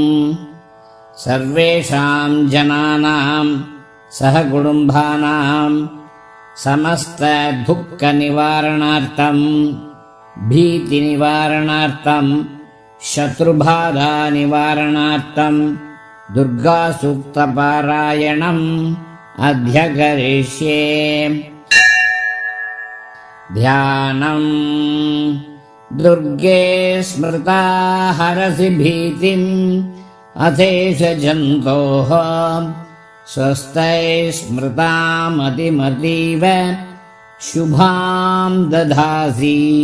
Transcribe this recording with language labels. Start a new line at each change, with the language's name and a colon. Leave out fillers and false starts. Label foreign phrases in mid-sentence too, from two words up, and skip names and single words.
Sanskrit: सर्वेषां जनानां सहकुटुम्बानां समस्त दुःख निवारणार्थं भीति निवारणार्थं शत्रुबाधा निवारणार्थं दुर्गा सूक्त पारायणं अद्यकरिष्ये. ध्यानम् दुर्गे स्मृता हरसि भीतिम् अथेष जन्तोः स्वस्तै स्मृतामतिमतीव शुभाम् दधासि.